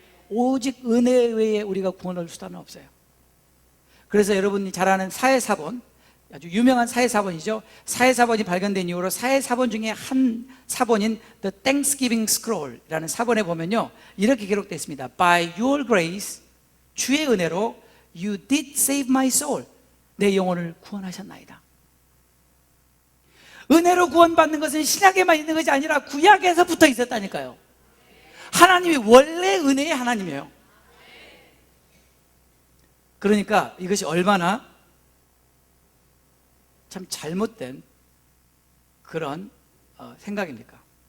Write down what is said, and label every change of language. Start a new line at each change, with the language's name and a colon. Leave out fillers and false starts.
Korean: 오직 은혜 외에 우리가 구원을 얻을 수단은 없어요. 그래서 여러분이 잘 아는 사회사본, 아주 유명한 사회사본이죠. 사회사본이 발견된 이후로 사회사본 중에 한 사본인 The Thanksgiving Scroll이라는 사본에 보면요 이렇게 기록되어 있습니다.
English: By your grace,
Korean: 주의 은혜로
English: You did save my soul,
Korean: 내 영혼을 구원하셨나이다. 은혜로 구원받는 것은 신약에만 있는 것이 아니라 구약에서부터 있었다니까요. 하나님이 원래 은혜의 하나님이에요. 그러니까 이것이 얼마나 참 잘못된 그런 생각입니까?